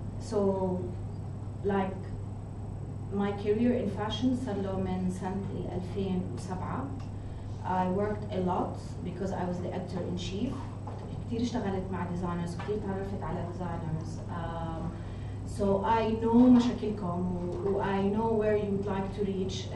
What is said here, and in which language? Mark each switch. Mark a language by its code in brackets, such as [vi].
[en] So like my career in fashion [ar] صار له من سنة 2007. [en] I worked a lot because I was the editor in chief. [ar] كثير اشتغلت مع ديزاينرز وكثير تعرفت على ديزاينرز. [en] So I know [ar] مشاكلكم و [en] I know where you would like to reach.